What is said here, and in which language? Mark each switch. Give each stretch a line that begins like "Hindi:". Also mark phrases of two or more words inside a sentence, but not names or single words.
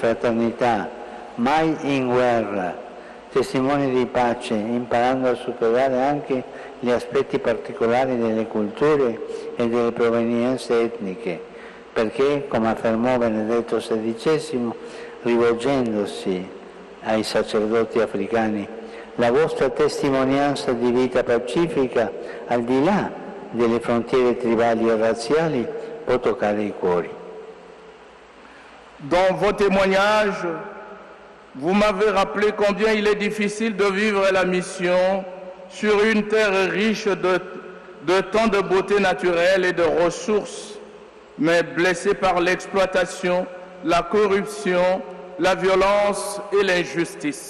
Italian: fraternità, mai in guerra, testimoni di pace, imparando a superare anche gli aspetti particolari delle culture e delle provenienze etniche, perché, come affermò Benedetto XVI, rivolgendosi ai sacerdoti africani, la vostra testimonianza di vita pacifica, al di là delle frontiere tribali e razziali, può toccare i cuori.
French: Dans vos témoignages, vous m'avez rappelé combien il est difficile de vivre la mission sur une terre riche de tant de beauté naturelle et de ressources, mais blessée par l'exploitation, la corruption, la violence et l'injustice.